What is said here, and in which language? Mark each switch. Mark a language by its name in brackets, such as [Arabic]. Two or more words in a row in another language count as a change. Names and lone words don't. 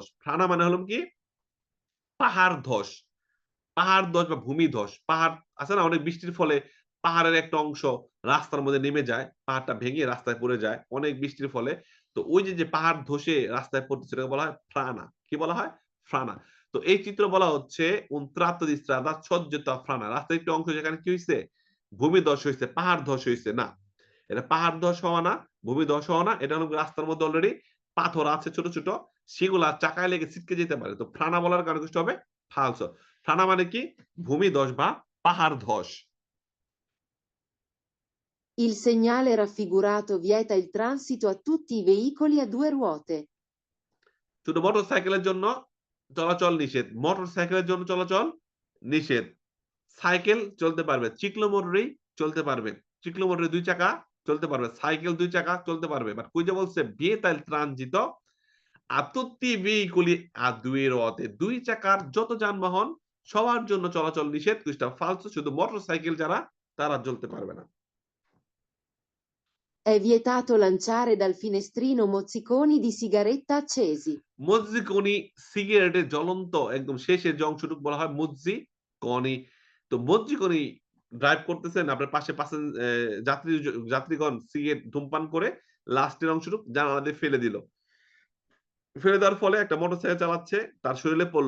[Bangla] ফ্রানা মানে হলো কি পাহাড় ধস। পাহাড় ধস বা ভূমিধস। পাহাড় আছে না অনেক বৃষ্টির ফলে পাহাড়ের একটা অংশ রাস্তার মধ্যে নেমে যায়। পাহাড়টা ভেঙে রাস্তায় পড়ে যায় অনেক বৃষ্টির ফলে। তো ওই যে পাহাড় ধসে রাস্তায় পড়তেছে সেটাকে বলা হয় ফ্রানা। কি বলা হয়? ফ্রানা। তো এই চিত্র বলা হচ্ছে [Italian] un tratto di strada soggetto a frana [Bangla] রাস্তার একটি অংশ যেখানে কি হইছে? ভূমিধস হইছে, পাহাড় ধস হইছে। না। এটা পাহাড় ধস হওয়া না, ভূমিধস হওয়া না। এটা হলো রাস্তার মধ্যে অলরেডি পাথর আছে ছোট, ছোট। সেগুলা চাকায় লেগে ছিটকে যেতে পারে। তো ফ্রানা বলার কারণে কিছু হবে ফালসো। ফ্রানা মানে কি? ভূমিধস বা পাহাড় ধস। [Italian] Il segnale raffigurato vieta il transito a tutti i veicoli a due ruote. [Bangla] শুধু মোটরসাইকেলের জন্য চলাচল নিষেধ। মোটরসাইকেলের জন্য চলাচল নিষেধ। সাইকেল চলতে পারবে। চিক্লোমোটরই চলতে পারবে। চিক্লোমোটরে ২ চাকা চলতে পারবে। সাইকেল ২ চাকা চলতে পারবে। বাট কই যে বলছে [Italian] vieta il transito a tutti i veicoli a due ruote [Bangla] ২ চাকার যত যানবাহন সবার জন্য চলাচল নিষেধ। কুইজটা ফালতু শুধু মোটরসাইকেল যারা তারা চলতে পারবে না। [Italian] È vietato lanciare dal finestrino mozziconi di sigaretta accesi. [Bangla] মজ্জিকনি সিগারেটের জ্বলন্ত একদম শেষের যে অংশটুকু বলা হয় মজ্জিকনি। তো মজ্জিকনি ড্রাইভ করতেছেন আপনার পাশে যাত্রীগণ সিগারেট ধূমপান করে লাস্টের অংশটুকু জানালা দিয়ে ফেলে দিল। ফেলে দেওয়ার ফলে একটা মোটরসাইকেল চালাচ্ছে, তার শরীরে পড়ল।